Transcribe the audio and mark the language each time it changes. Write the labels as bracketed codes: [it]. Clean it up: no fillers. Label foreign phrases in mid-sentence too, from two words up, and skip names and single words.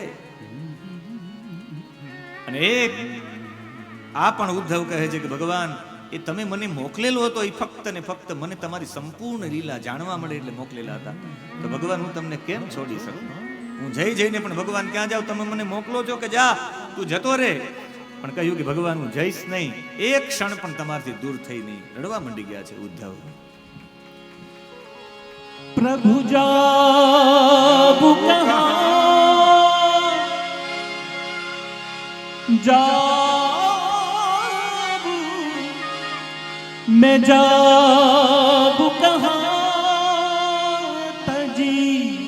[gu] અને એક આ પણ ઉદ્ધવ કહે છે કે ભગવાન એ તમે મને મોકલેલો હતો એ ફક્ત ને ફક્ત મને તમારી સંપૂર્ણ લીલા જાણવા મળે એટલે મોકલેલા હતા. તો ભગવાન હું તમને કેમ છોડી શકું? હું જઈને પણ ભગવાન ક્યાં જાઉં? તમે મને મોકલો છો કે જા તું જતો રે. પણ કહ્યું કે ભગવાન હું જઈશ નહીં, એક ક્ષણ પણ તમારથી દૂર થઈ નહીં. રડવા માંડી ગયા છે ઉદ્ધવ. [hi] प्रभु जाबु कहाँ जाबु मैं जाबु कहाँ तजी